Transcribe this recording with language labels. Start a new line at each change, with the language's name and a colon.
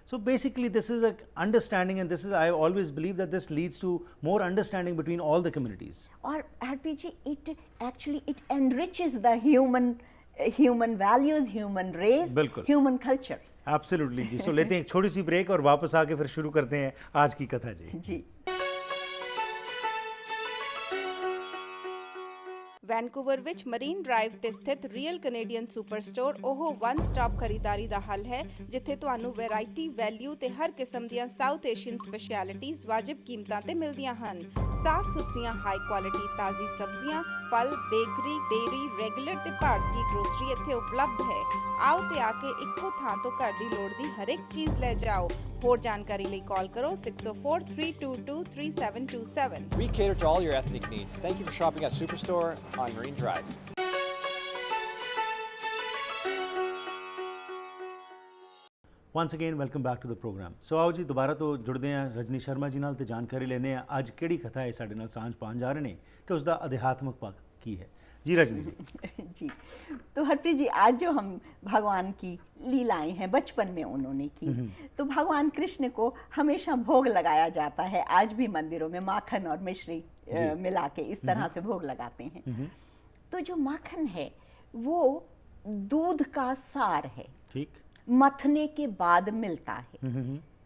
English: So basically this is a understanding and this is, I always believe that this leads to more understanding between all the communities. और Harpreet ji, it enriches the human values, human race, human culture. Absolutely जी।
Hindi: सो लेते हैं एक छोटी सी break और वापस आके फिर शुरू करते हैं आज की कथा जी।
Punjabi: ਵੈਨਕੂਵਰ ਵਿੱਚ ਮਰੀਨ ਡਰਾਈਵ ਤੇ ਸਥਿਤ ਰੀਅਲ ਕੈਨੇਡੀਅਨ ਸੁਪਰ ਸਟੋਰ ਉਹ ਵਨ ਸਟਾਪ ਖਰੀਦਾਰੀ ਦਾ ਹੱਲ ਹੈ ਜਿੱਥੇ ਤੁਹਾਨੂੰ ਵੈਰਾਈਟੀ, ਵੈਲਿਊ ਤੇ ਹਰ ਕਿਸਮ ਦੀਆਂ ਸਾਊਥ ਏਸ਼ੀਅਨ ਸਪੈਸ਼ਲਿਟੀਜ਼ ਵਾਜਿਬ ਕੀਮਤਾਂ ਤੇ ਮਿਲਦੀਆਂ ਹਨ। ਸਾਫ਼ ਸੁਥਰੀਆਂ ਹਾਈ ਕੁਆਲਿਟੀ ਤਾਜ਼ੀ ਸਬਜ਼ੀਆਂ, ਫਲ, ਬੇਕਰੀ, ਡੇਅਰੀ, ਰੈਗੂਲਰ ਤੇ ਭਾਰਤੀ ਗਰੋਸਰੀ ਇੱਥੇ ਉਪਲਬਧ ਹੈ। ਆਓ ਤੇ ਆ ਕੇ ਇੱਕੋ ਥਾਂ ਤੋਂ ਘਰ ਦੀ ਲੋੜ ਦੀ ਹਰ ਇੱਕ ਚੀਜ਼ ਲੈ ਜਾਓ। ਹੋਰ ਜਾਣਕਾਰੀ ਲਈ ਕਾਲ ਕਰੋ 604-322-3727।
English: We cater to all your ethnic needs. Thank you for shopping at Superstore on Marine Drive. Once again welcome back to the programme.
Punjabi: ਸੋ ਆਓ ਜੀ ਦੁਬਾਰਾ ਤੋਂ ਜੁੜਦੇ ਹਾਂ ਰਜਨੀ ਸ਼ਰਮਾ ਜੀ ਨਾਲ ਤੇ ਜਾਣਕਾਰੀ ਲੈਂਦੇ ਹਾਂ ਅੱਜ ਕਿਹੜੀ ਕਥਾ ਹੈ ਸਾਡੇ ਨਾਲ ਸਾਂਝ ਪਾਉਣ ਜਾ ਰਹੇ ਨੇ ਤੇ ਉਸ ਦਾ ਅਧਿਆਤਮਕ ਪੱਖ ਕੀ ਹੈ।
Hindi: जी रजनी जी। तो हरप्रीत जी, आज जो हम भगवान की लीलाएं हैं बचपन में उन्होंने की, तो भगवान कृष्ण को हमेशा भोग लगाया जाता है। आज भी मंदिरों में माखन और मिश्री मिला के इस तरह से भोग लगाते हैं। तो जो माखन है वो दूध का सार है, ठीक, मथने के बाद मिलता है।